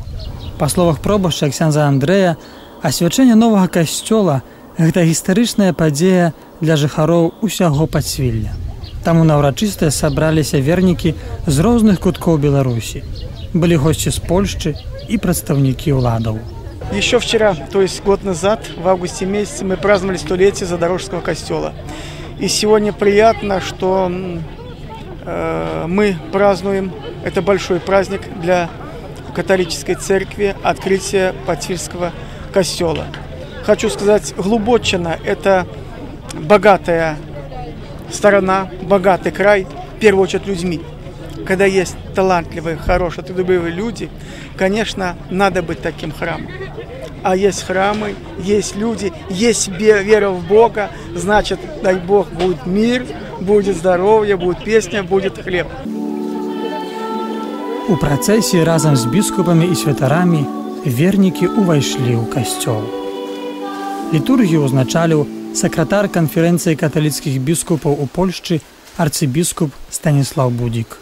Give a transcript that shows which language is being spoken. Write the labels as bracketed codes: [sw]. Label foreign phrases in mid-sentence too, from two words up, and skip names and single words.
[be] Па словах пробашча ксяндза Андрэя, асвячэнне новага касцёла – гэта гістарычная падзея для жыхароў усяго Пацвілля. Таму на ўрачыстасць сабраліся вернікі з розных куткоў Беларусі. Былі госці з Польшчы і прадстаўнікі ўладаў. [ru] Еще вчера, то есть год назад, в августе месяце, мы праздновали 100-летие Задорожского костела. И сегодня приятно, что мы празднуем, это большой праздник для католической церкви, открытие Пацвильского костела. Хочу сказать, Глубочина – это богатая сторона, богатый край, в первую очередь людьми. Когда есть талантливые, хорошие, трудолюбивые люди, конечно, надо быть таким храмом. А есть храмы, есть люди, есть вера в Бога, значит, дай Бог, будет мир, будет здоровье, будет песня, будет хлеб. [be] У працэсіі разам з біскупамі і святарамі вернікі ўвайшлі ў касцёл. Літургію узначаліў сакратар канферэнцыі каталіцкіх біскупаў у Польшчы арцыбіскуп Станіслаў Будзік.